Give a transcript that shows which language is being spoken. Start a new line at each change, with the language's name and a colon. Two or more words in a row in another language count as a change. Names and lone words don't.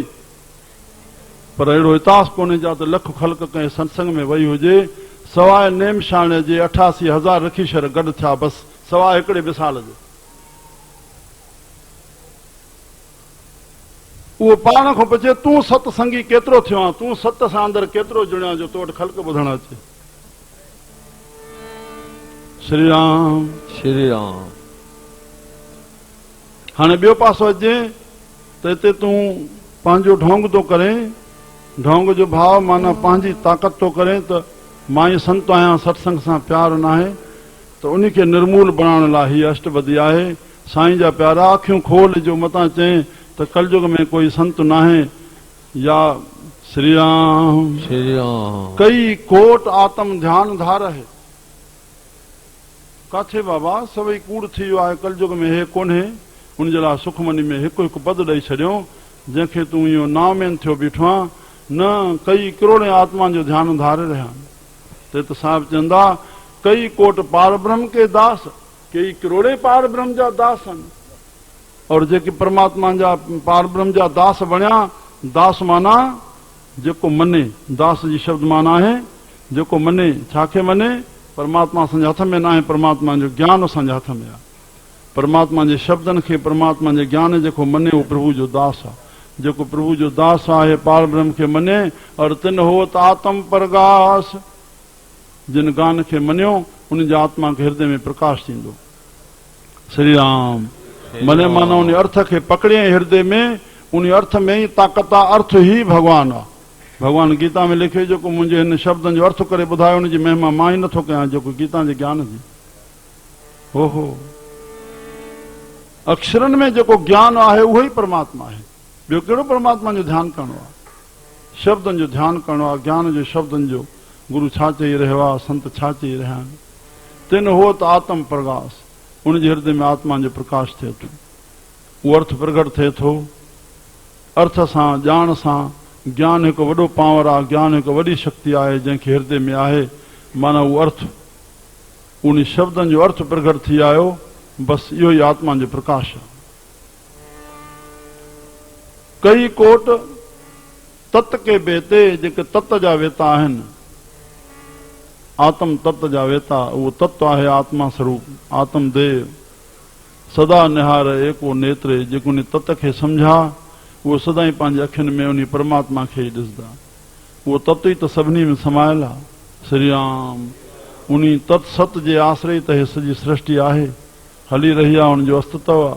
Sindhi: पर अहिड़ो इतिहास कोन्हे जा त लख ख़ल्क कंहिं सत्संग में वही हुजे, सवाइ नेमशाणे जे 88,000 रखीशर गॾु थिया, बसि सवाइ हिकिड़े मिसाल जे। उहो पाण खां पुछे, तूं सतसंगी केतिरो थियो आहे, तूं सत सां अंदरि केतिरो जुड़ियो जो तो वटि ख़ल्क ॿुधण अचे। श्री राम, श्री राम। हाणे ॿियो पासो अचे त हिते तूं पंहिंजो ढोंग थो करे, ढोंग जो भाव माना पंहिंजी ताक़त थो करे त मां ई संत आहियां, सत्संग सां प्यार न आहे, त उन खे निर्मूल बणाइण लाइ हीअ अष्टबदी आहे। साईं जा प्यारा, अखियूं खोल जो मतां चए त कलयुग में कोई संत न आहे। या श्री राम, श्री राम।
Punjabi: ਕਈ ਕੋਟ ਆਤਮ ਧਿਆਨ ਧਾਰ ਹੈ।
Sindhi: काथे बाबा सभई कूड़ थी वियो आहे, कलयुग में हे कोन्हे। उन जे लाइ सुखमनी में हिकु हिकु पद ॾेई छॾियो, जंहिंखे तूं इहो नामेन थियो बीठो आहे, न कई करोड़े आत्मा जो ध्यान धारे रहिया आहिनि। त साहिब चवंदा,
Punjabi: ਕਈ ਕੋਟ ਪਾਰ ਬ੍ਰਹਮ ਕੇ ਦਾਸ,
Sindhi: कई करोड़े पार ब्रह्म जा दास आहिनि। और जेके परमात्मा जा पार ब्रह्म जा दास बणिया, दास माना जेको मने, दास जी शब्द माना आहे जेको मने। छाखे मने? परमात्मा असांजे हथ में न आहे, परमात्मा जो ज्ञान असांजे हथ में आहे। परमात्मा जे शब्दनि खे, परमात्मा जे ज्ञान जेको मने, उहो प्रभु जो दास आहे। जेको प्रभु जो दास आहे, पार ब्रह्म खे मने, और
Punjabi: ਤਿਨ ਹੋਤ ਆਤਮ ਪ੍ਰਕਾਸ਼,
Sindhi: जिन गान खे मनियो उन जी आत्मा खे हृदय में प्रकाश थींदो। श्री राम। मने माना उन अर्थ खे पकड़े हृदय में, उन अर्थ में ही ताक़त आहे, अर्थ ही भगवान आहे। भगवान गीता में लिखे, जेको मुंहिंजे हिन शब्दनि जो अर्थ करे ॿुधायो, उन जी महिमा मां ई नथो कयां, जेको गीता जे ज्ञान जी। ओहो, अक्षरनि में जेको ज्ञान आहे उहो ई परमात्मा आहे। ॿियो कहिड़ो परमात्मा जो ध्यानु करणो आहे? शब्दनि जो ध्यानु करणो आहे, ज्ञान जो, शब्दनि जो। गुरु छा चई रहियो आहे, संत छा चई रहिया आहिनि?
Punjabi: ਤਿਨ ਹੋ ਤ ਆਤਮ ਪ੍ਰਕਾਸ਼,
Sindhi: उन जे हृदय में आत्मा जो प्रकाश थिए थो, उहो अर्थ प्रगट थिए थो। अर्थ सां, ॼाण सां, ज्ञान हिकु वॾो पावर आहे, ज्ञान हिकु वॾी शक्ति आहे जंहिंखे हृदय में आहे। माना उहो अर्थ, उन शब्दनि जो अर्थ प्रगट थी आयो, बसि इहो ई आत्मा जो प्रकाश आहे।
Punjabi: ਕਈ ਕੋਟ ਤਤ ਕੇ ਬੇਤੇ,
Sindhi: जेके तत जा वेता आहिनि, आत्म तत्व जा वेता, उहो तत्व आहे आत्मा स्वरूप, आत्मदेव।
Punjabi: ਸਦਾ ਨਿਹਾਰ ਏਕੋ ਨੇਤ੍ਰੇ,
Sindhi: जेको उन तत्व खे सम्झा उहो सदाईं पंहिंजे अखियुनि में उन परमात्मा खे ई ॾिसंदा। उहो तत्व ई त सभिनी में समायल आहे। श्री राम उन तत् सत जे आश्रय त हे सॼी सृष्टि आहे, हली रही आहे, उनजो अस्तित्व आहे।